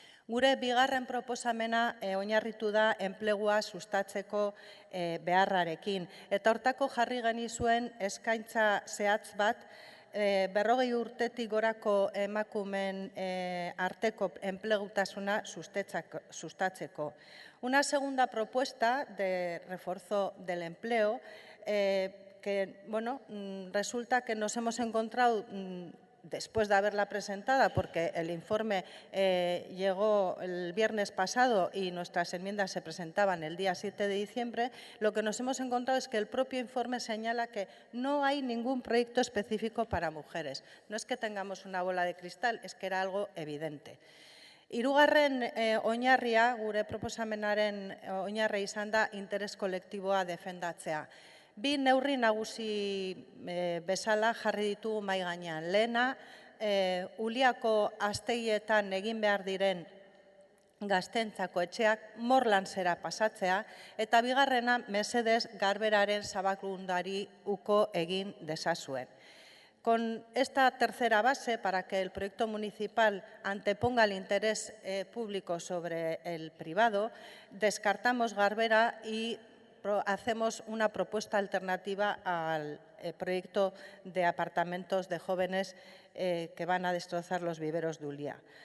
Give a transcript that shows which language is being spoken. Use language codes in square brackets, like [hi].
[eu] Gure bigarren proposamena oinarritu da enplegua sustatzeko beharrarekin. Eta hortako jarri genizuen eskaintza zehatz bat, 40 urtetik gorako emakumeen arteko enplegutasuna sustatzeko. [es] Una segunda propuesta de refuerzo del empleo que, bueno, resulta que nos hemos encontrado después de haberla presentada, porque el informe llegó el viernes pasado y nuestras enmiendas se presentaban el día 7 de diciembre, lo que nos hemos encontrado es que el propio informe señala que no hay ningún proyecto específico para mujeres. No es que tengamos una bola de cristal, es que era algo evidente. [eu] Hirugarren oinarria, gure proposamenaren oinarria izan da interes kolektiboa defendatzea. Bi neurri nagusi bezala jarri ditugu mahai gainean. Lehena, Uliako astegietan egin behar diren gaztentzako etxeak Morlandsera pasatzea, eta bigarrena, mesedez, Garberaren Zabalkundari uko egin dezazuen. [es] Con esta tercera base, para que el proyecto municipal anteponga el interés público sobre el privado, descartamos Garbera y hacemos una propuesta alternativa al proyecto de apartamentos de jóvenes que van a destrozar los viveros de Ulia.